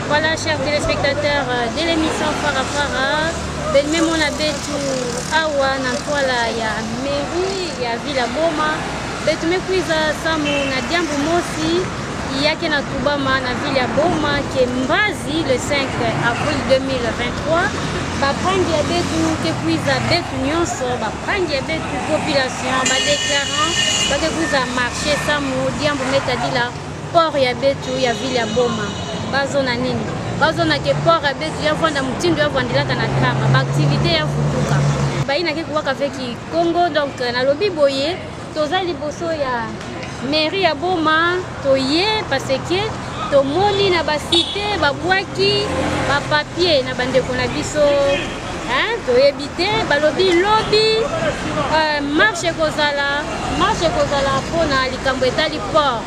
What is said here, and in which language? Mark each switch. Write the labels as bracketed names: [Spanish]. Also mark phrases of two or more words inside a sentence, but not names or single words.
[French] Voilà, chers téléspectateurs de l'émission Farafara, même on a [Kituba (Democratic Republic of Congo)] betu awa na twala ya mairie ya Villa Boma, betu mekuiza samu na diambu mosi yake na tubama na Villa Boma ke mbazi [French] le 5 avril 2023. [Kituba (Democratic Republic of Congo)] Bapangi ya betu kekuiza betu nyonso, bapangi ya betu population, badéclarant bakekuiza marché samu diambu metadila port ya betu ya Villa Boma. Bazona nini? Bazona ke port ya betu ya vanda mutindo ya vandilaka na kama, ba activité ya futuka. Baina ke kuwaka veki Congo, [Lingala] donc na lobi boye, toza liboso ya mairie ya Boma, toye parce que tomoni na ba cité, ba bwaki, ba papier na bandeko na biso. Toyebite balobi lobby marche kozala pona likambo etali port.